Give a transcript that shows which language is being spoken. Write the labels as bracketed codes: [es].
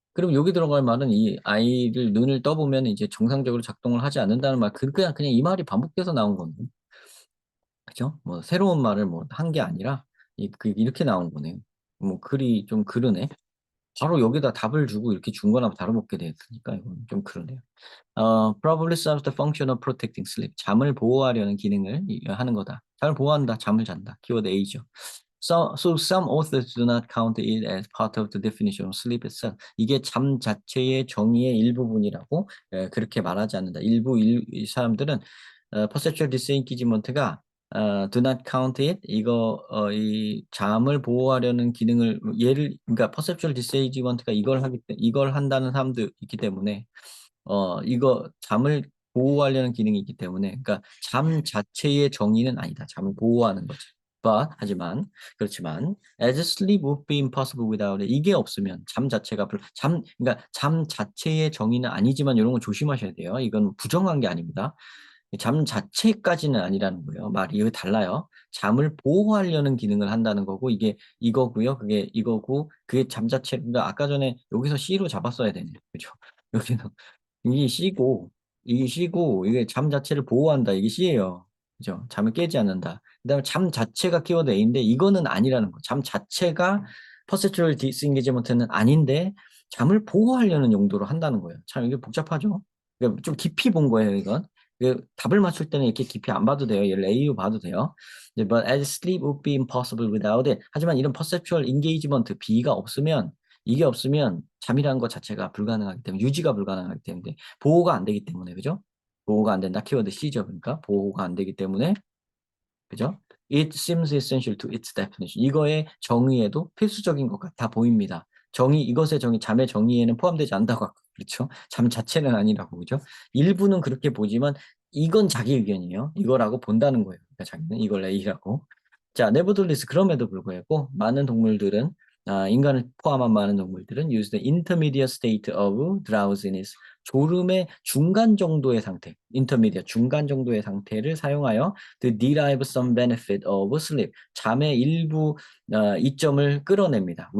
[ko] 그럼 여기 들어갈 말은 이 아이를 눈을 떠보면 이제 정상적으로 작동을 하지 않는다는 말, 그냥 이 말이 반복돼서 나온 건데, 그죠? 뭐 새로운 말을 뭐 한 게 아니라 이렇게 나온 거네요. 뭐 글이 좀 그러네. 바로 여기다 답을 주고 이렇게 준 거나 다름없게 됐으니까 이건 좀 그러네요. [en] probably serves the function of protecting sleep. [ko] 잠을 보호하려는 기능을 하는 거다. 잠을 보호한다. 잠을 잔다. 키워드 A죠. [en] So some authors do not count it as part of the definition of sleep itself. [ko] 이게 잠 자체의 정의의 일부분이라고 그렇게 말하지 않는다. 이 사람들은 perceptual disengagement가 [en] do not count it [ko] 이 잠을 보호하려는 기능을 그러니까 perceptual disengagement가 이걸 한다는 사람도 있기 때문에 이거 잠을 보호하려는 기능이 있기 때문에 그러니까 잠 자체의 정의는 아니다. 잠을 보호하는 거지. 그렇지만 [en] as sleep would be impossible without it. [ko] 이게 없으면 그러니까 잠 자체의 정의는 아니지만 이런 거 조심하셔야 돼요. 이건 부정한 게 아닙니다. 잠 자체까지는 아니라는 거예요. 말이 이거 달라요. 잠을 보호하려는 기능을 한다는 거고 이게 이거고요. 그게 이거고 그게 잠 자체 그러니까 아까 전에 여기서 C로 잡았어야 되네요. 그죠? 여기는 이게 C고 이게 잠 자체를 보호한다. 이게 C예요. 그죠? 잠을 깨지 않는다. 그다음에 잠 자체가 키워드 A인데 이거는 아니라는 거. 잠 자체가 퍼세츄얼 디스인게이지먼트는 아닌데 잠을 보호하려는 용도로 한다는 거예요. 참 이게 복잡하죠? 그러니까 좀 깊이 본 거예요, 이건. 답을 맞출 때는 이렇게 깊이 안 봐도 돼요. 얘를 A로 봐도 돼요. [en] But as sleep would be impossible without it. [ko] 하지만 이런 perceptual engagement B가 없으면 이게 없으면 잠이라는 것 자체가 불가능하기 때문에 유지가 불가능하기 때문에 보호가 안 되기 때문에 그죠? 보호가 안 된다. 키워드 C죠. 그러니까 보호가 안 되기 때문에 그죠? [en] It seems essential to its definition. [ko] 이거의 정의에도 필수적인 것 같아 보입니다. 정의, 이것의 정의, 잠의 정의에는 포함되지 않다고 하고, 그렇죠? 잠 자체는 아니라고, 그죠? 일부는 그렇게 보지만 이건 자기 의견이에요. 이거라고 본다는 거예요. 그러니까 자기는 이걸 A라고. 자, nevertheless, 그럼에도 불구하고 많은 동물들은 인간을 포함한 많은 동물들은 [en] use the intermediate state of drowsiness, [ko] 졸음의 중간 정도의 상태, intermediate, 중간 정도의 상태를 사용하여 [en] to derive some benefit of sleep, [ko] 잠의 일부 이점을 끌어냅니다.